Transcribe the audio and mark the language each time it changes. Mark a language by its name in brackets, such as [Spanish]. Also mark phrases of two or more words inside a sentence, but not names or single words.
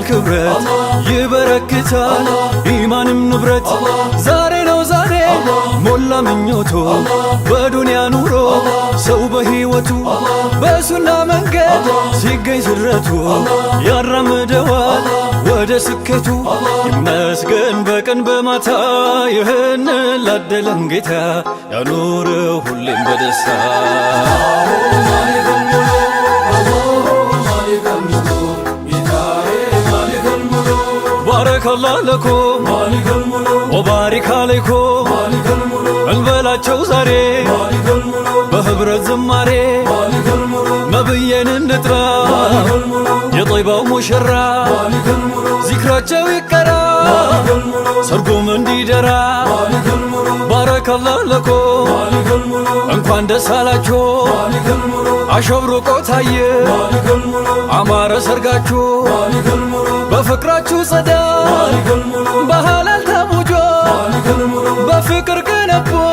[Amharic] ክብረት ይበረክታል ኢማንም ንብረት ዛሬ ነው ዛሬ ሞላ ምኞቶ በዱንያ ኑሮ ሰው በህይወቱ በሱና መንገድ ሲገኝ ስረቱ ያራምደዋል ወደ ስኬቱ ይመስገን በቀን በማታ ይህን ላደለን ጌታ ያኑረው ሁሌም በደስታ [Arabic] بارك الله لكم مالك الملوك وبارك عليكم مالك الملوك [Amharic] እንበላቸው ዛሬ [Arabic] مالك الملوك [Amharic] በህብረት ዝማሬ [Arabic] مالك الملوك [Amharic] ነብዬን እንጥራ [Arabic] مالك الملوك [Amharic] የጠይባው ሙሽራ [Arabic] مالك الملوك [Amharic] ዚክራቸው ይቀራ [Arabic] مالك الملوك [Amharic] ሰርጉም እንዲደራ [Arabic] مالك الملوك بارك الله لكم مالك الملوك [Amharic] እንኳን ደስ አላችሁ [Arabic] مالك الملوك [Amharic] አሸብርቆ ታየ [Arabic] مالك الملوك [Amharic] አማረ ሰርጋችሁ [Arabic] مالك الملوك [Amharic] በፍቅራችሁ ጸዳ በሐላል ተሙጆ በፍቅር ገነቦ